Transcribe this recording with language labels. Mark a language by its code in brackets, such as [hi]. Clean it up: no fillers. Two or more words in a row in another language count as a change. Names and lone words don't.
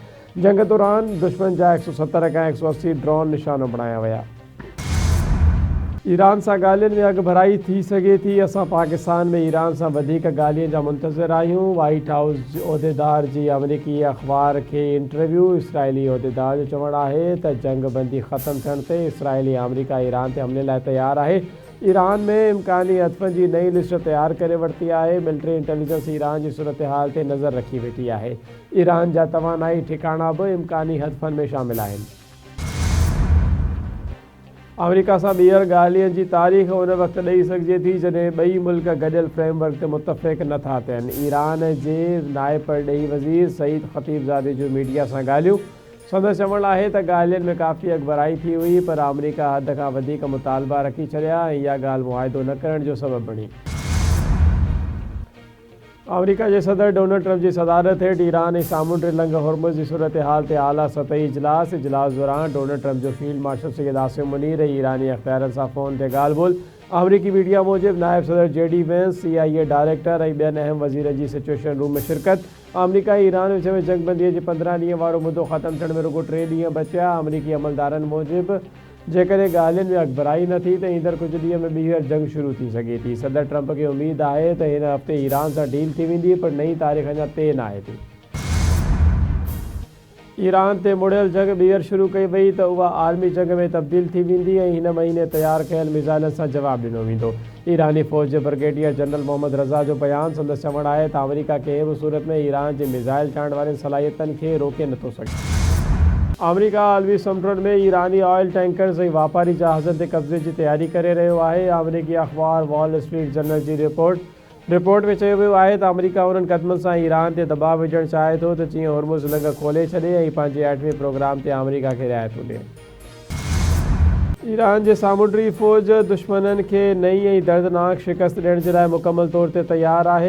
[sd] जंग दौरान दुश्मन जा 170 का 180 ड्रोन निशानो बनाया विया। ईरान से ॻाल्हियुनि में अगभराई थी सके थी। असां पाकिस्तान में ईरान से वधीक ॻाल्हियुनि जा मुंतज़िर आहियूं। वाइट हाउस उहदेदार जी अमरीकी अख़बार के इंटरव्यू। इसराइली उहदेदार जो चवण है तो जंग बंदी ख़त्म थियण ते इसराइली अमरीका ईरान ते हमले लाइ तैयार है। ईरान में इम्कानी हदफ़नि की नई लिस्ट तैयार करे वरिती है। [en] military intelligence [sd] ईरान की सूरत हाल ते नज़र रखी वेठी है। ईरान जा तवानाई ठिकाना भी इम्कानी हदफ़नि में शामिल आहिनि। अमरीका से ॿीहर ॻाल्हियुनि की तारीख़ उन वक्त ॾेई सघिजे थी जॾहिं ॿई मुल्क गॾियल फ्रेमवर्क ते मुतफ़िक़ नथा थियनि। ईरान के नायब परॾेही वज़ीर सईद ख़तीबज़ादे जो मीडिया से ॻाल्हियूं। संदसि चवण है तो ॻाल्हियुनि में काफ़ी अगभराई थी हुई पर अमरीका हद खां वधीक मुतालबा रखी छॾिया ऐं इहा ॻाल्हि मुआहिदो न करण जो सबब बणी। अमरीका के सदर डोनाल्ड ट्रंप की सदारत हेठ ईरान ऐं सामुंडी लंघ हुरमुज़ की सूरत हाल ते आला सतही इजलास दौरान डोनाल्ड ट्रंप जो [en] field marshal [sd] सैयद आसिम मुनीर ऐं ईरानी अख़्तियारनि सां फ़ोन ते ॻाल्हि ॿोल। अमरीकी मीडिया मूजिब नायब सदर JD वेंस CIA डायरेक्टर ऐं ॿियनि अहम वज़ीरनि की [en] situation room [sd] में शिरकत। अमरीका ऐं ईरान विच में जंगबंदी जे 15 ॾींहं वारो मुद्दो ख़त्म थियण में रुगो 3 ॾींहं बचिया। अमरीकी अमलदारनि मूजिब जेकॾहिं ॻाल्हियुनि में अगभराई न थी तो ईंदड़ कुछ ॾींहं में ॿीहर जंग शुरू थी सघे थी। सदर ट्रंप के उम्मीद है तो हिन हफ़्ते ईरान से डील थी वेंदी पर नई तारीख़ अञा तय न आहे थी। ईरान ते मुड़ियल जंग ॿीहर शुरू कई वई तो उहा आलमी जंग में तब्दील थी वेंदी ऐं हिन महीने तैयार कयल मिसाइलनि सां जवाब ॾिनो वेंदो। ईरानी फ़ौज के [en] brigadier general [sd] मोहम्मद रज़ा जो बयान। संदसि चवण है तो अमरीका कंहिं भी सूरत में ईरान के मिसाइल ठाहिण वारनि सलाहियतनि खे रोके नथो सघे। अमरीका आलमी समुंड में ईरानी [en] oil tankers [sd] ऐं वापारी जहाज़नि ते कब्ज़े की तैयारी करे रहियो आहे। अमरीकी अख़बार वॉल स्ट्रीट जर्नल की रिपोर्ट रिपोर्ट में चयो वियो आहे त अमेरिका उन्हनि क़दमनि सां ईरान ते दबाव विझणु चाहे थो त जीअं होर्मुज़ लिंक खोले छॾे ऐं पंहिंजे एटमी प्रोग्राम ते अमेरिका खे रिआयत ॾिए। ईरान जे सामूंडी फ़ौज दुश्मननि खे नई ऐं दर्दनाक शिकस्त ॾियण जे लाइ मुकमल तौर ते तयारु आहे।